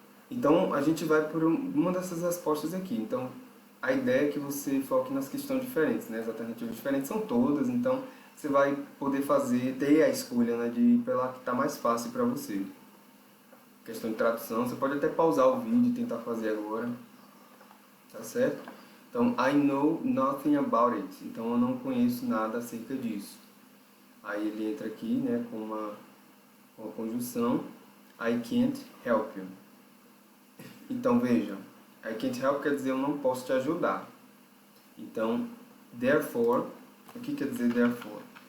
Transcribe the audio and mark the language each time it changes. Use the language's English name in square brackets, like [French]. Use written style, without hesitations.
[Portuguese] Então a gente vai por uma dessas respostas aqui. Então a ideia é que você foque nas questões diferentes, né? As alternativas diferentes são todas, então você vai poder ter a escolha, né, de ir pela que está mais fácil para você. Questão de tradução, você pode até pausar o vídeo e tentar fazer agora, tá certo? [English] Então, I know nothing about it. [Portuguese] Então eu não conheço nada acerca disso. Aí ele entra aqui, né, com uma conjunção, [English] I can't help you. [Portuguese] Então veja, [English] I can't help [Portuguese] quer dizer eu não posso te ajudar. Então, therefore, o que quer dizer therefore?